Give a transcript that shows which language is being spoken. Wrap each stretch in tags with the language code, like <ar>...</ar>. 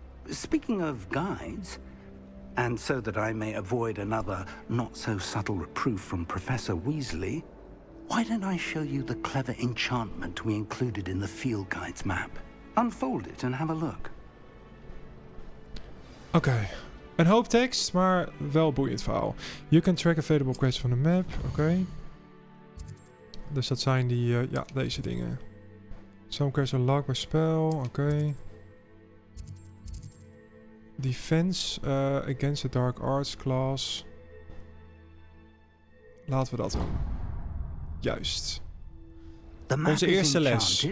<en>Speaking of guides, and so that I may avoid another not-so-subtle reproof from Professor Weasley, why don't I show you the clever enchantment we included in the field guide's map? Unfold it and have a look.</en> <nl>Oké. Een hoop tekst, maar wel boeiend verhaal.</nl> <en>You can track available quests from the map.</en> <nl>Oké. Dus dat zijn die, ja, deze dingen.</nl> <en>Some quests are locked by spell. Oké. Defense against the dark arts class.</en> <nl>Laten we dat doen. Juist. Onze eerste les.</nl>